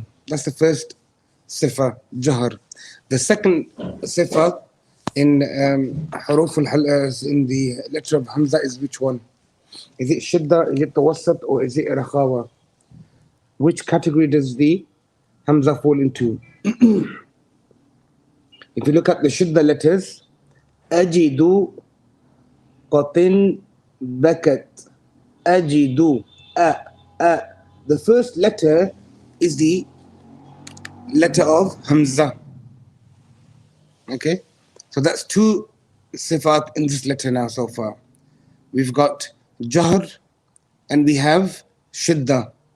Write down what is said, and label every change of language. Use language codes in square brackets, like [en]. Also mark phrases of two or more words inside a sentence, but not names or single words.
[en] That's the first sifa, jahr. The second sifa in huruf in the letter of Hamza is which one? Is it shidda, is it tawassat, or is it rakhawa? Which category does the Hamza fall into? If you look at the shidda letters, [ar] أجد قط بكت، أجد, [en] the first letter is the letter of Hamza. Okay, so that's two sifat in this letter now so far. We've got jahr and we have shidda.